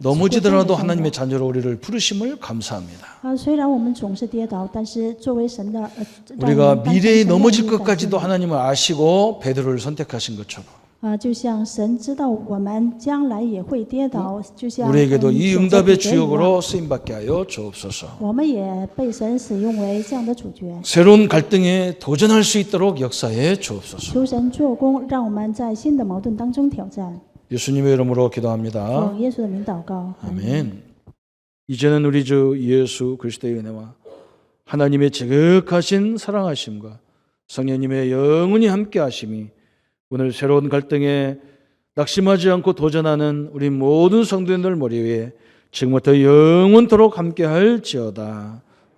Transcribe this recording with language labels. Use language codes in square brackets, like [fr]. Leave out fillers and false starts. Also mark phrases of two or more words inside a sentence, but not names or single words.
[ko] 넘어지더라도 하나님의 자녀로 우리를 부르심을 감사합니다. [zh] 虽然我们总是跌倒，但是作为神的， [ko] 우리가 미래에 넘어질 [zh] 让我们当成神的儿女 [ko] 것까지도 하나님을 아시고 베드로를 선택하신 것처럼 [zh] 就像神知道我们将来也会跌倒，就像 [ko] 우리에게도 이 [zh] 选择 [ko] 응답의 [zh] 彼得一样 [ko] 주역으로 쓰임받게 하여 주옵소서. [zh] 我们也被神使用为这样的主角。 [ko] 새로운 갈등에 도전할 수 있도록 역사해 주옵소서. [zh] 求神做工，让我们在新的矛盾当中挑战。 [ko] 예수님의 이름으로 기도합니다. [zh] 奉耶稣的名祷告，阿门。 [ko] 아멘. 이제는 우리 주 예수 그리스도의 은혜와 하나님의 지극하신 사랑하심과 성령님의 영원히 함께 하심이 오늘 새로운 갈등에 낙심하지 않고 도전하는 우리 모든 성도님들 머리 위에 지금부터 영원토록 함께 할지어다.